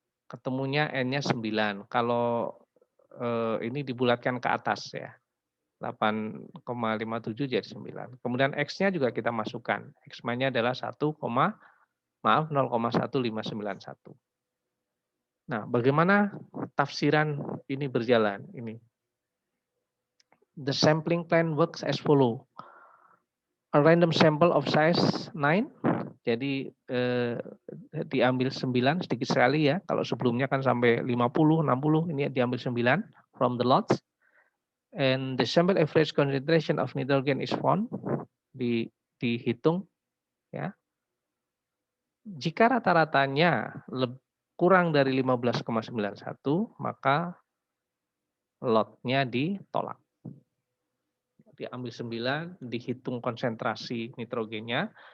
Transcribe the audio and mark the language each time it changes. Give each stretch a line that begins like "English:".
Indonesian: Ketemunya N-nya 9. Kalau ini dibulatkan ke atas ya. 8,57 jadi 9. Kemudian X-nya juga kita masukkan. X-nya adalah 0,1591. Nah, bagaimana tafsiran ini berjalan? Ini.
English: The sampling plan works as follow. A random sample of size 9.
Indonesian: Jadi diambil 9 sedikit sekali ya. Kalau sebelumnya kan sampai 50, 60, ini diambil 9
English: from the lots. And the sample average concentration of nitrogen is found.
Indonesian: Dihitung ya. Jika rata-ratanya kurang dari 15,91, maka lotnya ditolak. Diambil 9, dihitung konsentrasi nitrogennya.